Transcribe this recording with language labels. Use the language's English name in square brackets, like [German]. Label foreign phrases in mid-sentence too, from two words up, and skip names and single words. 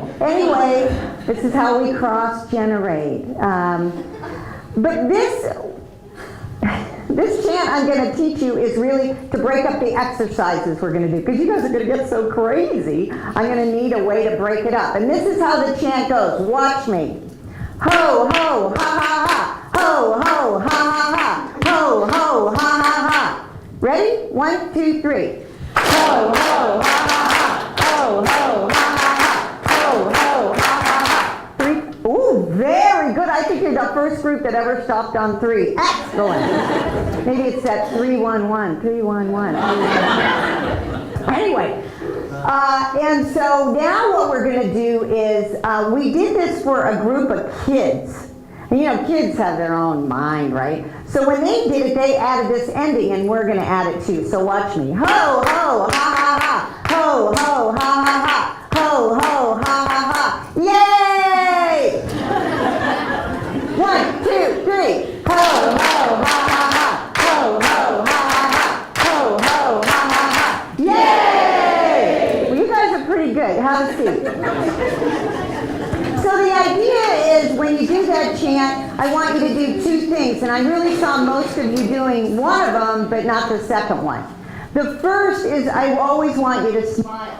[English] Anyway, this is how we cross-generate. But this chant I'm going to teach you is really to break up the exercises we're going to do, because you guys are going to get so crazy. I'm going to need a way to break it up. And this is how the chant goes. Watch me. Ho, ho, ha, ha, ha. Ho, ho, ha, ha, ha. Ho, ho, ha, ha, ha. Ready? 1, 2, 3. Ho, ho, ha, ha, ha. Ho, ho, ha, ha, ha. Ho, ho, ha, ha, ha. 3. Ooh, very good. I think you're the first group that ever stopped on 3. Excellent. Maybe it's that 3-1-1, 3-1-1. Anyway, and so now what we're going to do is, we did this for a group of kids. And you know, kids have their own mind, right? So when they did it, they added this ending, and we're going to add it too. So watch me. Ho, ho, ha, ha, ha. Ho, ho, ha, ha, ha. Ho, ho, ha, ha, ha. Yay! 1, 2, 3. Ho, ho, ha, ha, ha. Ho, ho, ha, ha, ha. Ho, ho, ha, ha, ha. Yay! Well, you guys are pretty good. Have a seat. So the idea is when you do that chant, I want you to do 2 things. And I really saw most of you doing one of them, but not the second one. The first is I always want you to smile.